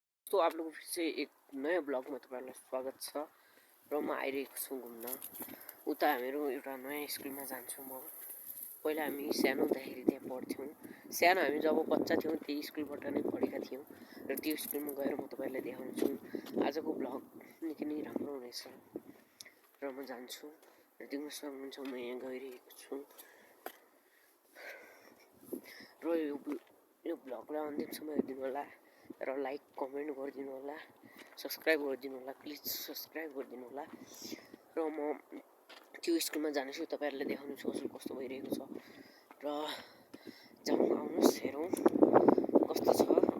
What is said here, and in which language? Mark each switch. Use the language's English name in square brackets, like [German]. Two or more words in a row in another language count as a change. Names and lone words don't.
[Hindi] तो आप लोगों फिर से एक नए ब्लॉग में [Nepali] तपाईँहरूलाई स्वागत छ र म आइरहेको छु घुम्न। उता हामीहरू एउटा नयाँ स्कुलमा जान्छौँ। म पहिला हामी सानो हुँदाखेरि त्यहाँ पढ्थ्यौँ। सानो हामी जब बच्चा थियौँ त्यही स्कुलबाट नै पढेका थियौँ र त्यो स्कुलमा गएर म तपाईँहरूलाई देखाउँछु। आजको ब्लग निकै नै राम्रो हुनेछ र म जान्छु र देख्न सक्नुहुन्छ म यहाँ गइरहेको छु र यो ब्लगलाई अन्तिमसम्म हेरिदिनु होला र लाइक कमेन्ट गरिदिनु होला, सब्सक्राइब गरिदिनु होला, प्लिज सब्सक्राइब गरिदिनु होला र म त्यो स्कुलमा जानेछु, तपाईँहरूलाई देखाउनु छु कसो कस्तो भइरहेको छ र जाउँ, आउनुहोस् हेरौँ कस्तो छ।